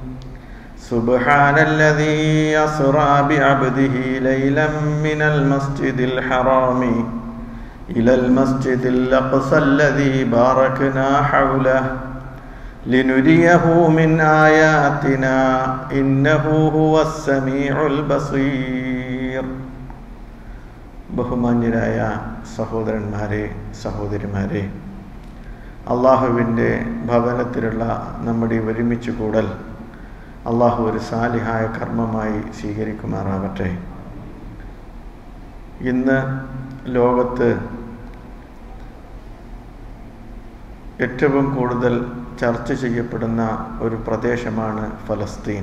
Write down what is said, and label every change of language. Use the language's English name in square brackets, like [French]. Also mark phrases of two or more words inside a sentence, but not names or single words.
[Arabic] سبحان الذي أسرى بعبده ليلا من المسجد الحرام إلى المسجد الأقصى الذي باركنا حوله لنريه من آياتنا إنه هو السميع البصير. [Malayalam] ബഹുമാന്യരായ സഹോദരന്മാരെ, സഹോദരിമാരെ, അള്ളാഹുവിൻ്റെ ഭവനത്തിലുള്ള നമ്മുടെ ഒരുമിച്ച് കൂടൽ അള്ളാഹു ഒരു സാലിഹായ കർമ്മമായി സ്വീകരിക്കുമാറാവട്ടെ. ഇന്ന് ലോകത്ത് ഏറ്റവും കൂടുതൽ ചർച്ച ചെയ്യപ്പെടുന്ന ഒരു പ്രദേശമാണ് ഫലസ്തീൻ.